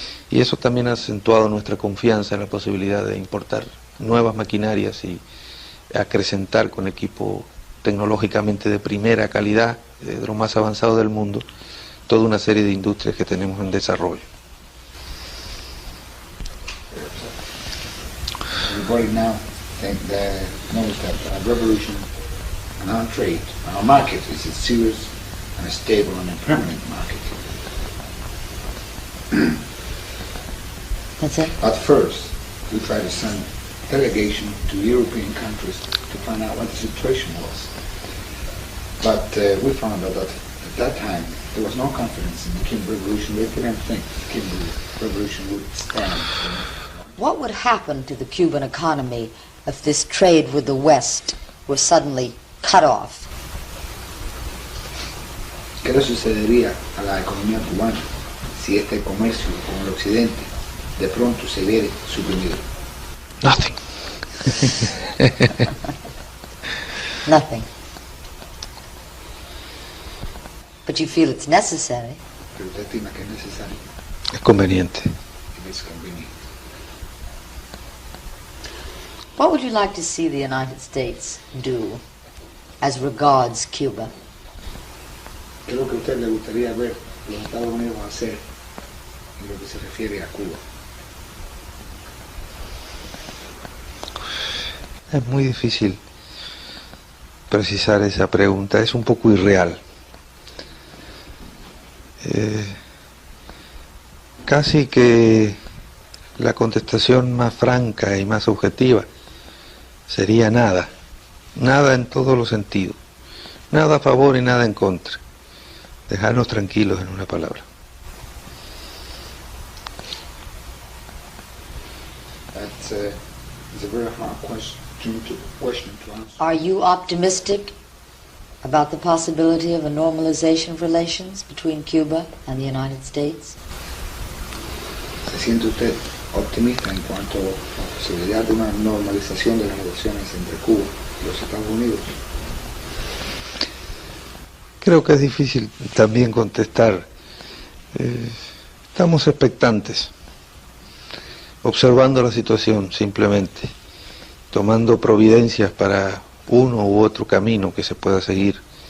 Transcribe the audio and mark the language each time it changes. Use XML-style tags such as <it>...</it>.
<es>Y eso también ha acentuado nuestra confianza en la posibilidad de importar nuevas maquinarias y acrecentar con equipo tecnológicamente de primera calidad, de lo más avanzado del mundo, toda una serie de industrias que tenemos en desarrollo.</es> <en>Everybody now knows that our revolution and our trade, our market is a serious and a stable and a permanent market. That's it? At first, we tried to send delegation to European countries to find out what the situation was. But we found out that at that time there was no confidence in the Cuban Revolution. They didn't think the Cuban Revolution would stand. What would happen to the Cuban economy if this trade with the West were suddenly cut off?</en> <es>¿Qué le sucedería a la economía cubana si este comercio con el occidente de pronto se viera suprimido?</es> <en>Nothing. Nothing. But you feel it's necessary.</en> <es>Pero usted estima que es necesario. Es conveniente.</es> <en>It is convenient. What would you like to see the United States do as regards Cuba?</en> <es>¿Qué es lo que a usted le gustaría ver los Estados Unidos hacer en lo que se refiere a Cuba? Es muy difícil precisar esa pregunta, es un poco irreal. Casi que la contestación más franca y más objetiva sería nada, nada en todos los sentidos, nada a favor y nada en contra, dejarnos tranquilos en una palabra.</es> <en>That's a very hard question to answer. Are you optimistic about the possibility of a normalization of relations between Cuba and the United States?</en> <es>¿Se siente usted optimista en cuanto a la posibilidad de una normalización de las relaciones entre Cuba y los Estados Unidos? Creo que es difícil también contestar. Estamos expectantes, observando la situación simplemente, tomando providencias para uno u otro camino que se pueda seguir.</es>